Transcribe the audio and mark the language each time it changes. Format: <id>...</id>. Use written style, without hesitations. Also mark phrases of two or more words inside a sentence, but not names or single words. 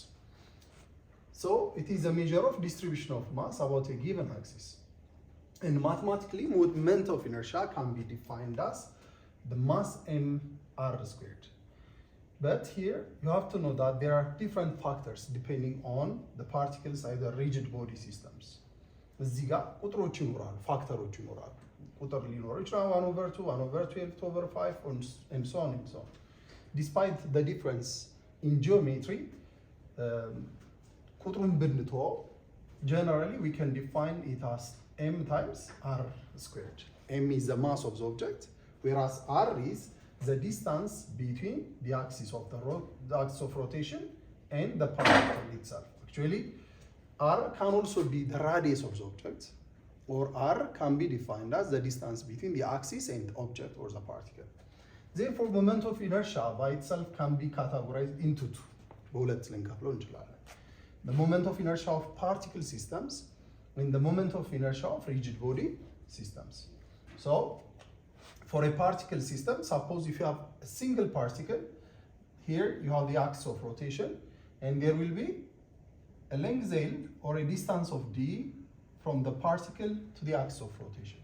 <en>So it is a measure of distribution of mass about a given axis. And mathematically, moment of inertia can be defined as the mass mr squared. But here you have to know that there are different factors depending on the particles, either rigid body systems.</en> <am>እዚህ ጋር ቁጥሮች ይኖራሉ፣ ፋክተሮች ይኖራሉ። ቁጥር ሊኖር ይችላል 1/2 1/12 2/5</am> <en>and so on and so on. Despite the difference in geometry,</en> <am>ቁጥሩን ብንተወው</am> <en>generally we can define it as m times r squared. m is the mass of the object, whereas r is the distance between the axis of the axis of rotation and the particle itself. Actually, r can also be the radius of the object, or r can be defined as the distance between the axis and the object or the particle. Therefore, moment of inertia by itself can be categorized into two.</en> <am>በሁለት ልንከፍለው እንችላለን።</am> <en>The moment of inertia of particle systems and the moment of inertia of rigid body systems. So, for a particle system, suppose if you have a single particle, here you have the axis of rotation, and there will be a length L or a distance of d from the particle to the axis of rotation.</en>